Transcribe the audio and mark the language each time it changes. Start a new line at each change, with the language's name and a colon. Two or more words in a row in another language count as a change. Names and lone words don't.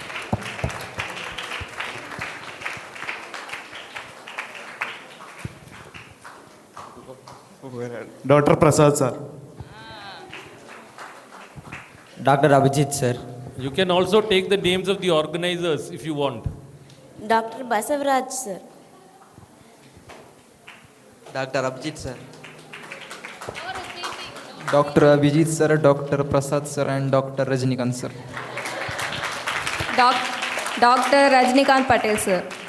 English: Dr. Prasad sir. Dr. Abhijit sir. You can also take the names of the organizers if you want. Dr. Basavaraj sir. Dr. Abhijit sir. Dr. Abhijit sir, Dr. Prasad sir and Dr. Rajnikant sir. Dr. Rajnikant Patel sir.